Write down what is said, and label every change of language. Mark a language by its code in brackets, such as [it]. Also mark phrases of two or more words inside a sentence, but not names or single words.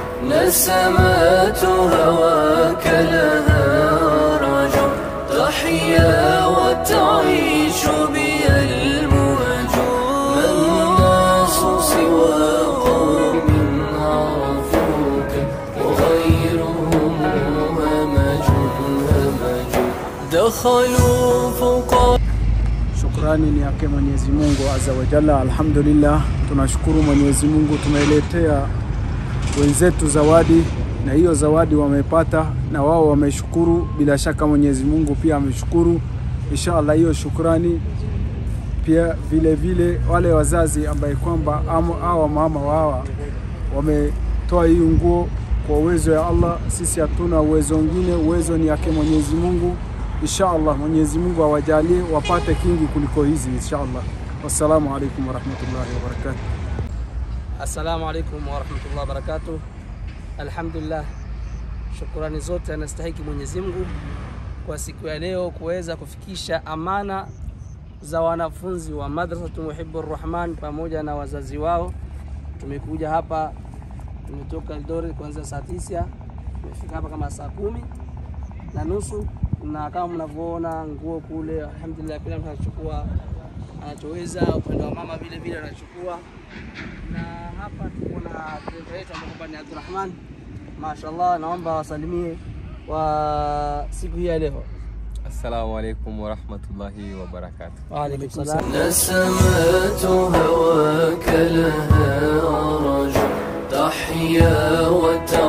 [ar] نسمات هواك لها رجع تحيا وتعيش بها المهج. ما الناس سوى قوم عرفوك وغيرهم همج همج. دخلوا فوق. [sw] Shukrani ni yake Mwenyezi Mungu [ar] عز وجل. [sw] Alhamdulillah, tunashukuru Mwenyezi Mungu, tumeletea wenzetu zawadi na hiyo zawadi wamepata na wao wameshukuru. Bila shaka Mwenyezi Mungu pia ameshukuru. Inshallah hiyo shukrani pia vile wale wazazi ambaye kwamba hawa mama wao wametoa hii nguo kwa uwezo ya Allah. Sisi hatuna uwezo mwingine, uwezo ni yake Mwenyezi Mungu. Inshallah Mwenyezi Mungu awajalie wapate kingi kuliko hizi inshallah. [ar] والسلام عليكم ورحمة الله وبركاته. السلام عليكم ورحمة الله وبركاته. [sw] Alhamdulillah, shukrani zote anastahili Mwenyezi Mungu kwa siku ya leo kuweza kufikisha amana za wanafunzi wa Madrasatu Muhibbur Rahman pamoja na wazazi wao. Tumekuja hapa, tumetoka Eldoret kuanzia saa 9, tumefika hapa kama saa 10:30, na kama mnavyoona nguo kule, alhamdulillah kila mtu anachukua anachoweza. Upande wa mama vile anachukua, na hapa tuko na dereva wetu ambaye ni Abdurrahman. Mashaallah, naomba wasalimie wa siku hii ya leo. [ar] السلام عليكم ورحمة الله وبركاته. وعليكم السلام. نسمات هواك لها رجع تحيا